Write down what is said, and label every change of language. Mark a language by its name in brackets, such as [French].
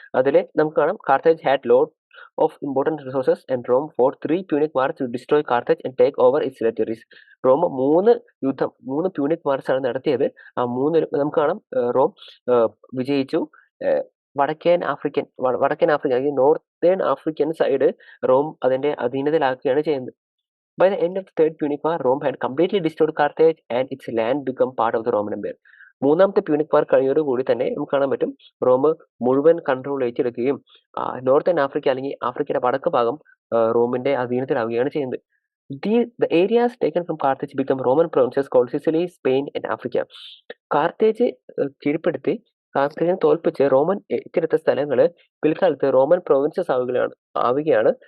[Malayalam] അതിൽ നമുക്ക് കാണാം, [English] Carthage had load of important resources and Rome fought 3 Punic wars to destroy Carthage and take over its territories. [Malayalam] Rome 3 Punic wars ആണ് നടത്തിയത്. ആ മൂന്നിലും നമുക്ക് കാണാം റോം വിജയിച്ചു. വടക്കൻ ആഫ്രിക്കൻ അല്ലെങ്കിൽ നോർത്തേൺ ആഫ്രിക്കൻ സൈഡ് റോം അതിന്റെ അധീനതയിലാക്കുകയാണ് ചെയ്യുന്നത്. [English] By the end of the Third Punic War, Rome had completely destroyed Carthage and its land become part of the Roman Empire. [Malayalam] മൂന്നാമത്തെ പ്യൂണിക് വാർ കഴിയോടുകൂടി തന്നെ നമുക്ക് കാണാൻ പറ്റും റോം മുഴുവൻ കൺട്രോൾ ഏറ്റെടുക്കുകയും നോർത്തേൺ ആഫ്രിക്ക അല്ലെങ്കിൽ ആഫ്രിക്കയുടെ വടക്ക് ഭാഗം റോമിന്റെ അധീനത്തിലാവുകയാണ് ചെയ്യുന്നത്. [English] The areas taken from Carthage become Roman provinces called Sicily, Spain and Africa. [Malayalam] Carthage കീഴ്പ്പെടുത്തി കാർത്തേജിനെ തോൽപ്പിച്ച് റോമൻ ഏറ്റെടുത്ത സ്ഥലങ്ങൾ പിൽക്കാലത്ത് റോമൻ പ്രൊവിൻസസ് ആവുകയാണ്.